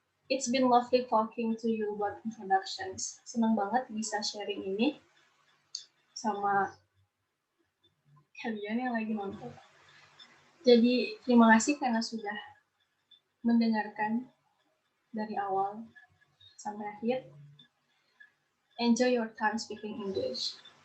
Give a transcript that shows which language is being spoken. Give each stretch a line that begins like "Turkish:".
English: It's been lovely talking to you about introductions.
Indonesian: Senang banget bisa sharing ini sama kalian yang lagi nonton. Jadi terima kasih karena sudah mendengarkan dari awal sampai akhir.
English: Enjoy your time speaking English.